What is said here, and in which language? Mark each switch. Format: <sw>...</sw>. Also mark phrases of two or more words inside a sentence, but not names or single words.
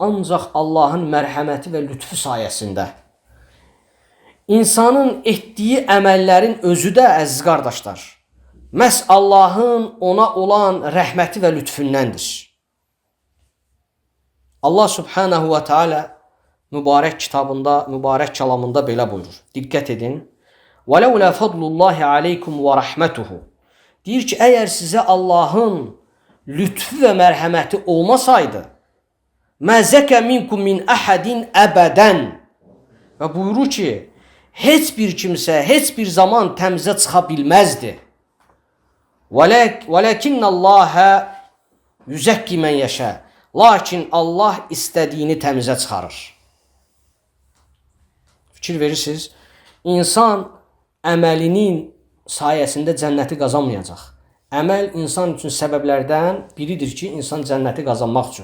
<az>ancaq Allahın mərhəməti və lütfu sayəsində. İnsanın etdiyi əməllərin özü də, əziz qardaşlar, məhz Allahın ona olan rəhməti və lütfündəndir. Allah</az> <ar>سبحانه وتعالى</ar> <az>mübarək kitabında, mübarək kəlamında belə buyurur. Diqqət edin.</az> <ar>وَلَوْلَا فَضْلُ اللّٰهِ عَلَيْكُمْ وَرَحْمَتُهُ</ar> <az>Deyir ki, əgər sizə Allahın lütfu və mərhəməti olmasaydı,</az> <ar>مَزَكَ مِنْكُمْ مِنْ أَحَدٍ</ar> <az>əbədən Və buyurur ki, heç bir kimsə, heç bir zaman təmizə çıxa bilməzdi.</az> <ar>وَلَكِنَّ اللّٰهَ يُزَكِّ مَنْ يَشَى</ar> <az>Lakin Allah istədiyini təmizə çıxarır. Fikir verirsiniz, insan əməlinin sayəsində cənnəti qazanmayacaq. Əməl insan üçün səbəblərdən biridir ki, insan cənnəti qazanmaq üçün.</az>